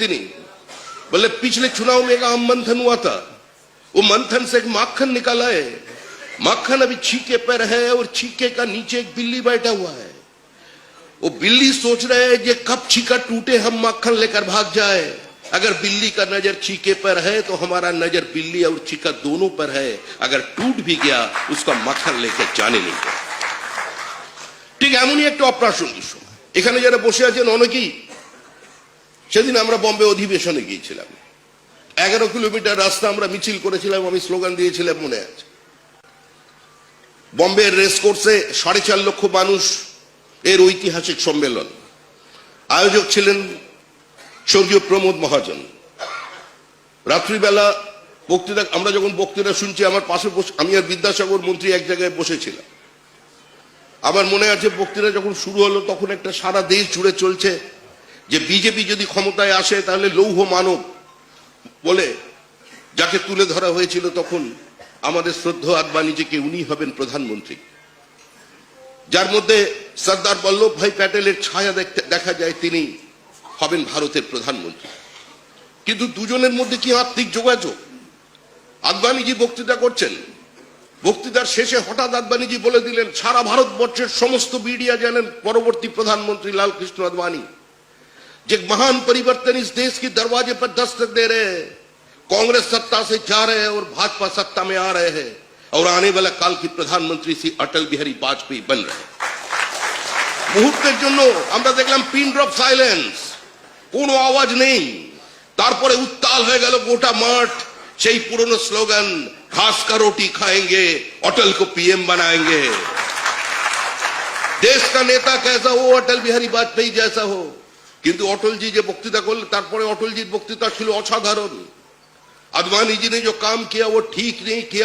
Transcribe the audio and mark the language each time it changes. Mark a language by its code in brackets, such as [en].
[bn] তিনি বলে [hi] पिछले चुनाव में एक आम मंथन हुआ था, वो मंथन से एक माखन निकाला है, माखन अभी छीके पर है और छीके का नीचे एक बिल्ली बैठा हुआ है। वो बिल्ली सोच रहे है ये कब छीका टूटे हम माखन लेकर भाग जाए। अगर बिल्ली का नजर छीके पर है तो हमारा नजर बिल्ली और छीका दोनों पर है, अगर टूट भी गया उसका माखन लेकर जाने नहीं गया। [bn] ठीक এমনই একটা অপ্রাসঙ্গিক সময়। এখানে যারা বসে আছেন অনেকেই, সেদিন আমরা বম্বে অধিবেশনে গিয়েছিলাম, 11 কিলোমিটার রাস্তা আমরা মিছিল করেছিলাম, আমি স্লোগান দিয়েছিলাম মনে আছে। বম্বে রেস কোর্সে 4.5 লক্ষ মানুষ এর ঐতিহাসিক সম্মেলন। আয়োজক ছিলেন স্বর্গীয় প্রমোদ মহাজন। রাত্রিবেলা বক্তৃতা, আমরা যখন বক্তৃতা শুনছি আমার পাশে আমি আর বিদ্যাসাগর মন্ত্রী এক জায়গায় বসেছিলাম। আমার মনে আছে বক্তৃতা যখন শুরু হলো তখন একটা সারা দেশ জুড়ে চলছে যে বিজেপি যদি ক্ষমতায় আসে তাহলে লৌহ মানব বলে যাকে তুলে ধরা হয়েছিল তখন আমাদের শ্রদ্ধেয় আডবাণীজিকে, উনি হবেন প্রধানমন্ত্রী, যার মধ্যে সর্দার বল্লভ ভাই প্যাটেলের ছায়া দেখা যায়, তিনি হবেন ভারতের প্রধানমন্ত্রী। কিন্তু দুজনের মধ্যে কি আত্মিক যোগাযোগ। আডবাণীজি বক্তৃতা করছেন, বক্তৃতার শেষে হঠাৎ আডবাণীজি বলে দিলেন সারা ভারতবর্ষের সমস্ত মিডিয়া জানেন পরবর্তী প্রধানমন্ত্রী লালকৃষ্ণ আডবাণী, যে [hi] महान परिवर्तन इस देश के दरवाजे पर दस्तक दे रहे हैं, कांग्रेस सत्ता से जा रहे हैं और भाजपा सत्ता में आ रहे हैं और आने वाला काल की प्रधानमंत्री श्री अटल बिहारी वाजपेयी बन रहे हैं। [bn] মুহূর্তের জন্য আমরা দেখলাম পিন ড্রপ সাইলেন্স, কোনো আওয়াজ নেই। তারপরে উত্তাল হয়ে গেল গোটা মাঠ, সেই পুরনো স্লোগান [hi] ঘাস কা রোটি খাएंगे अटल को पीएम बनाएंगे। देश का नेता कैसा हो, अटल बिहारी वाजपेयी जैसा हो। [bn] কিন্তু অটলজি যে বক্তৃতা করলেন তারপরে অটলজির বক্তৃতা ছিল অসাধারণ। [hi] अडवाणी जी ने जो काम किया वो ठीक नहीं किया।